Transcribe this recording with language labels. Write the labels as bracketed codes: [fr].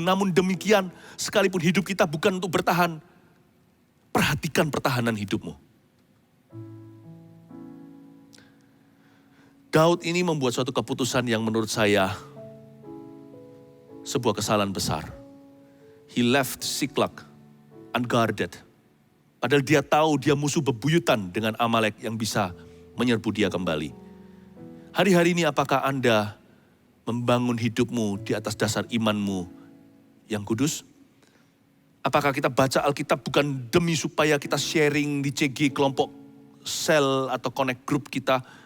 [id] Namun demikian, sekalipun hidup kita bukan untuk bertahan, perhatikan pertahanan hidupmu. Daud ini membuat suatu keputusan yang menurut saya sebuah kesalahan besar. [en] He left Siklag unguarded. [id] Padahal dia tahu dia musuh bebuyutan dengan Amalek yang bisa menyerbu dia kembali. Hari-hari ini apakah Anda membangun hidupmu di atas dasar imanmu yang kudus? Apakah kita baca Alkitab bukan demi supaya kita sharing di CG kelompok sel atau connect group kita?